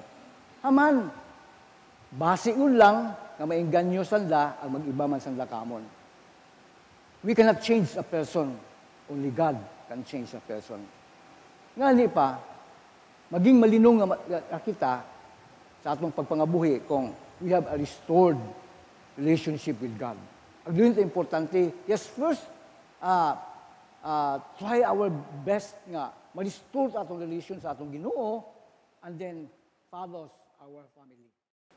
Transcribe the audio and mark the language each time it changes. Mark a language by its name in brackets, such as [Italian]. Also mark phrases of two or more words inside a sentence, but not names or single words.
[Hiligaynon] Haman, base lang nga maingganyo sanda ang mag-iba man sanda kamon. [English] We cannot change a person. Only God can change a person. [Hiligaynon] Nga pa, maging malinong nga kita sa atong pagpangabuhi kung [English] we have a restored relationship with God. [Hiligaynon] Ang doon ito importante, [English] yes, first, try our best [Hiligaynon] nga ma-restore atong relation sa atong Ginoo, [English] and then follows our family.